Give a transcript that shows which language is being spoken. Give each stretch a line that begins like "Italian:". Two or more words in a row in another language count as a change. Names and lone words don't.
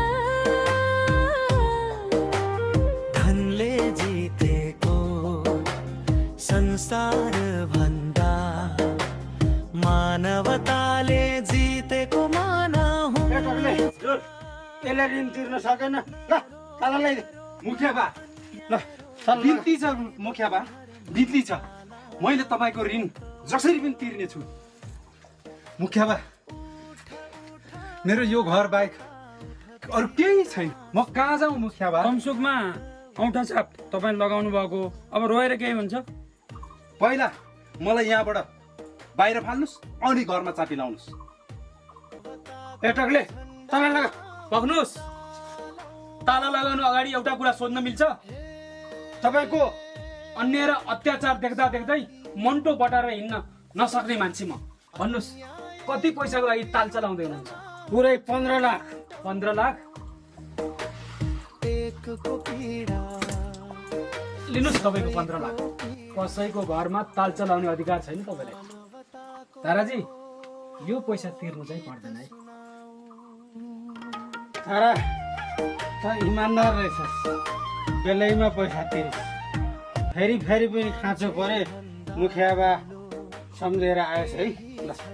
Nepali: धनले जितेको संसार भन्दा मानवताले जितेको माना हुँ। यसले ऋण तिर्न सकेन। ल ताला ल्याइदे। मुखिया बा ल बिन्ती छ, मुखिया बा बिन्ती छ। मैले तपाईँको ऋण जसरी पनि तिर्नेछु। मुखिया बा मेरो यो घर बाहेक अरू केही छैन। म कहाँ जाउँ मुखिया बा? तमसुकमा औँठा छाप तपाईँ लगाउनु भएको, अब रोएर केही हुन्छ? पहिला मलाई यहाँबाट बाहिर फाल्नुहोस् अनि घरमा चापी लाउनुहोस्। एटकले ताला लगा। पक्नुहोस्। ताला लगाउनु अगाडि एउटा कुरा सोध्न मिल्छ? तपाईँको अन्याय र अत्याचार देख्दा देख्दै मन्टो बटाएर हिँड्न नसक्ने मान्छे म। भन्नुहोस् कति पैसाको लागि ताल चलाउँदै हुनुहुन्छ? पुरै 15 लाख। 15 लाख? लिनुहोस् तपाईँको 15 लाख। कसैको घरमा ताल चलाउने अधिकार छैन तपाईँलाई। ताराजी यो पैसा तिर्नु चाहिँ पर्दैन है। तारा त इमान्दार रहेछस्, बेलैमा पैसा तिरिस्। फेरि फेरि पनि खाँचो परे मुखिया बा सम्झेर आएछ है। ल